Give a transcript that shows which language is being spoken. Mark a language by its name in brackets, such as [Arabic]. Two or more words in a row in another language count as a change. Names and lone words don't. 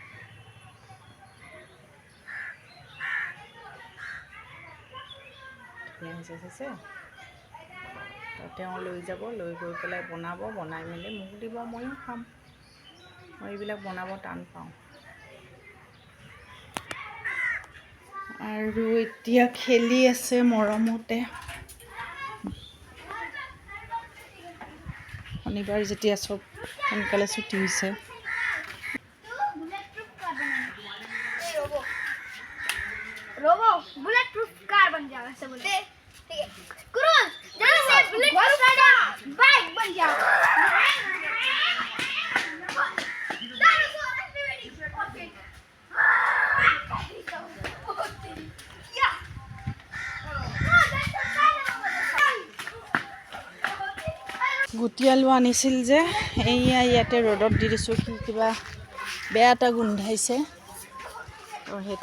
[Assamese] হৈছে তেওঁ লৈ গৈ পেলাই বনাই মেলি মোক দিব ময়ো খাম মই এইবিলাক বনাব টান পাওঁ আৰু এতিয়া খেলি আছে মৰমতে শনিবাৰ যেতিয়া চব সোনকালে ছুটি হৈছে [English] bullet proof car [Hindi] बन जाएगा ऐसे बोले ठीक है कुरुल जल्दी से [English] bullet proof bike [Hindi] बन जाएगा [Assamese] গুটি আলু আনিছিল যে এইয়া ইয়াতে ৰ'দত দি দিছোঁ কিবা বেয়া এটা গোন্ধাইছে তো সেইটো